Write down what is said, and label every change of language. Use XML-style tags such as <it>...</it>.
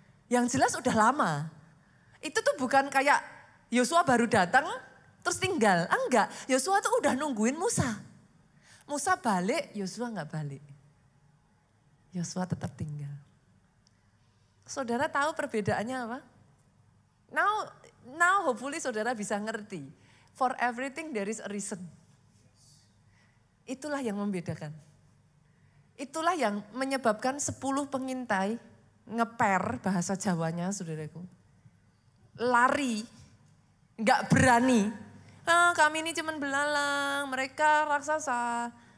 <id>Yang jelas udah lama. Itu tuh bukan kayak Yosua baru datang terus tinggal. Enggak, Yosua tuh udah nungguin Musa. Musa balik, Yosua enggak balik. Yosua tetap tinggal. Saudara tahu perbedaannya apa?</id> <en>Now hopefully</en> <id>saudara bisa ngerti.</id> <en>For everything there is a reason.</en> <id>Itulah yang membedakan. Itulah yang menyebabkan 10 pengintai ngeper bahasa Jawanya saudaraku. Lari, gak berani. Kami ini cuman belalang, mereka raksasa.</id>